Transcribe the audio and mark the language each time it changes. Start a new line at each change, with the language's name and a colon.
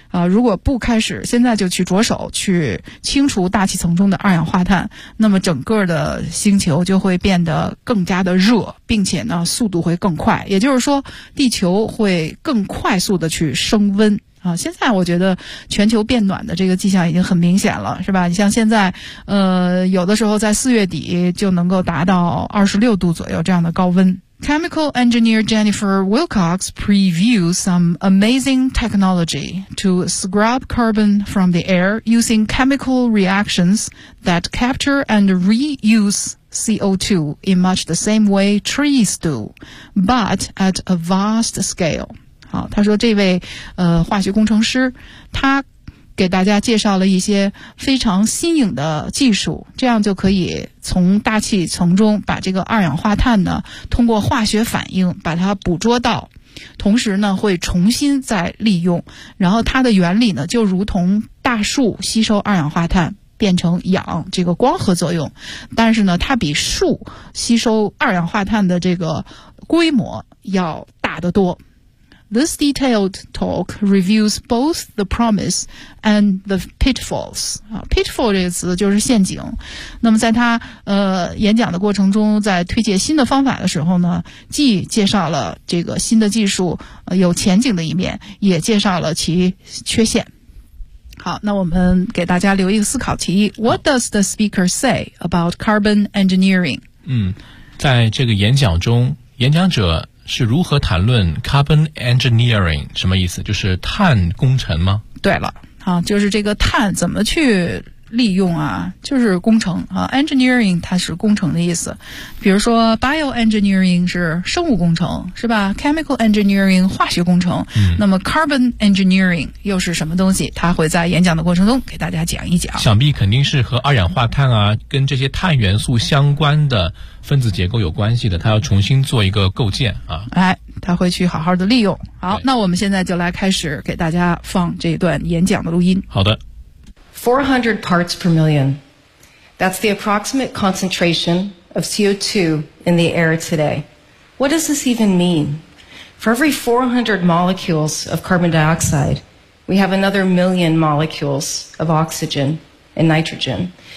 Chinese: 如果不开始现在就去着手去清除大气层中的二氧化碳，那么整个的星球就会变得更加的热，并且呢速度会更快，也就是说地球会更快速的去升温啊。现在我觉得全球变暖的这个迹象已经很明显了，是吧？你像现在有的时候在四月底就能够达到26度左右这样的高温。
English: Chemical engineer Jennifer Wilcox previewed some amazing technology to scrub carbon from the air using chemical reactions that capture and reuse CO2 in much the same way trees do, but at a vast scale.
Chinese: 好，他说这位化学工程师，他给大家介绍了一些非常新颖的技术，这样就可以从大气层中把这个二氧化碳呢通过化学反应把它捕捉到，同时呢会重新再利用，然后它的原理呢就如同大树吸收二氧化碳变成氧这个光合作用，但是呢它比树吸收二氧化碳的这个规模要大得多。
English: This detailed talk reveals both the promise and the pitfalls.
Chinese: Pitfall 这个词就是陷阱。那么在他演讲的过程中，在推介新的方法的时候呢，既介绍了这个新的技术有前景的一面，也介绍了其缺陷。好，那我们给大家留一个思考题。
English: What does the speaker say about carbon engineering?
Chinese: 在这个演讲中，演讲者是如何谈论 carbon engineering， 什么意思？就是碳工程吗？对了，啊，就是这个碳怎么去利用啊，就是工程啊。 engineering 它是工程的意思，比如说 bioengineering 是生物工程，是吧？ chemical engineering 化学工程，那么 carbon engineering 又是什么东西？他会在演讲的过程中给大家讲一讲。想必肯定是和二氧化碳啊，跟这些碳元素相关的分子结构有关系的，他要重新做一个构建啊。哎，他会去好好的利用。好，那我们现在就来开始给大家放这段演讲的录音。好的。
English: 400 parts per million. That's the approximate concentration of CO2 in the air today. What does this even mean? For every 400 molecules of carbon dioxide, we have another million molecules of oxygen and nitrogen.